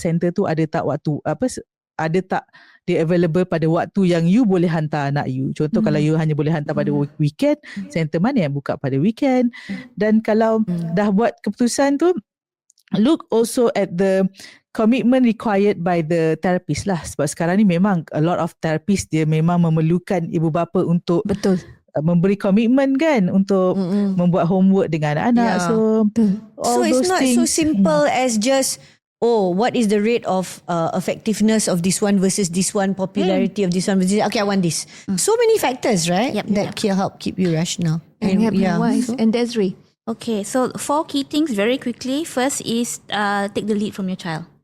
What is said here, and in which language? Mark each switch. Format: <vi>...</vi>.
<ms>Center tu ada tak waktu ada tak dia available pada waktu yang you boleh hantar anak you. Contoh kalau you hanya boleh hantar pada weekend, center mana yang buka pada weekend. Dan kalau dah buat keputusan tu,</ms> <en>look also at the commitment required by the therapist lah.</en> <ms>Sebab sekarang ni memang</ms> <en>a lot of therapist</en> <ms>dia memang memerlukan ibu bapa untuk Betul. memberi komitmen kan untuk membuat homework dengan anak. So</ms> <en>it's not so simple as just what is the rate of effectiveness of this one versus this one, popularity of this one versus okay, I want this. So many factors, right? That can help keep you rational. And wise. And Desiree. Okay, so 4 key things very quickly. First is take the lead from your child.</en>